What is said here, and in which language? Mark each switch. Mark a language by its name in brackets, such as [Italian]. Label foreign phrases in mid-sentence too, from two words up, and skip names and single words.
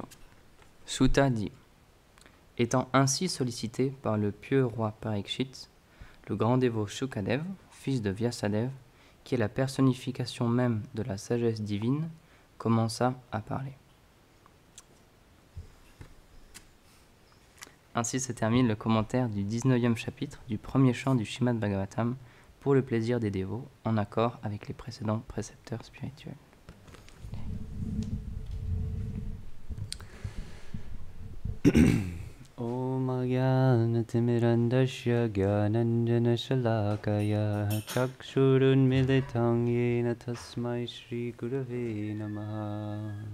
[French] Sutta dit: étant ainsi sollicité par le pieux roi Parikshit, le grand dévot Shukadev, fils de Vyasadeva, qui est la personnification même de la sagesse divine, commença à parler. Ainsi se termine le commentaire du 19e chapitre du premier chant du Srimad Bhagavatam pour le plaisir des dévots, en accord avec les précédents précepteurs spirituels. [Sanskrit] Om Agyanatimirandasya Gyananjana Shalakaya Chakshurun Militang Yena Tasmai Shri Gurave Namaha.